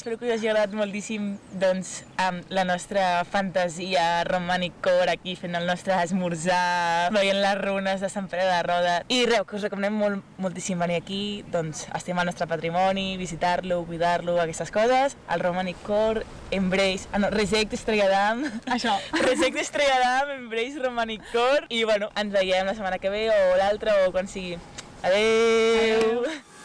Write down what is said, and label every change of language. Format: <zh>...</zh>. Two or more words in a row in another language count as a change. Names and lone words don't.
<ca>Espero que us hagi agradat moltíssim, doncs, amb la nostra fantasia romànic-core aquí, fent el nostre esmorzar, veient les runes de Sant Pere de Roda. I res, que us recomanem moltíssim venir aquí, doncs, estimar el nostre patrimoni, visitar-lo, cuidar-lo, aquestes coses. El romànic-core,</ca> <en>Embrace... Reject</en> <ca>Estrella d'Am. Això.</ca> <en>Reject Estrella d'Am, Embrace</en> <ca>romànic-core. I bueno, ens veiem la setmana que ve o l'altra o quan sigui. Adeu!</ca>